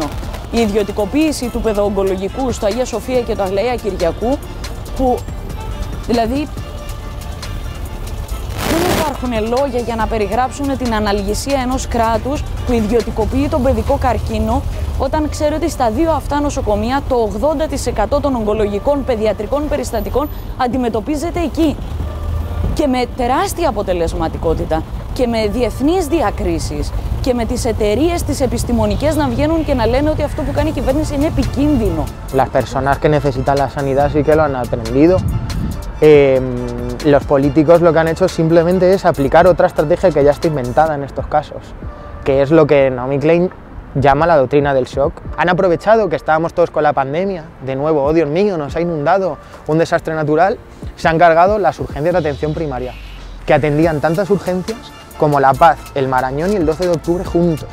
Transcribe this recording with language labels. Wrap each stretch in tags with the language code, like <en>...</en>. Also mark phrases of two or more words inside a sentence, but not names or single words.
<el>Η ιδιωτικοποίηση του παιδοογκολογικού στο Αγία Σοφία και το Αγλαία Κυριακού, που δηλαδή δεν υπάρχουν λόγια για να περιγράψουν την αναλγησία ενός κράτους που ιδιωτικοποιεί τον παιδικό καρκίνο, όταν ξέρει ότι στα δύο αυτά νοσοκομεία το 80% των ογκολογικών παιδιατρικών περιστατικών αντιμετωπίζεται εκεί. Και με τεράστια αποτελεσματικότητα και με διεθνείς διακρίσεις και με τις εταιρείες τις επιστημονικές να βγαίνουν και να λένε ότι αυτό που κάνει η κυβέρνηση είναι επικίνδυνο.</el> <es>Las personas que necesitan la sanidad sí que lo han aprendido. Los políticos lo que han hecho simplemente es aplicar otra estrategia que ya está inventada en estos casos, que es lo que Naomi Klein llama la doctrina del shock. Han aprovechado que estábamos todos con la pandemia, de nuevo, oh Dios mío, nos ha inundado un desastre natural, se han cargado las urgencias de atención primaria, que atendían tantas urgencias como La Paz, el Marañón y el 12 de octubre juntos.</es>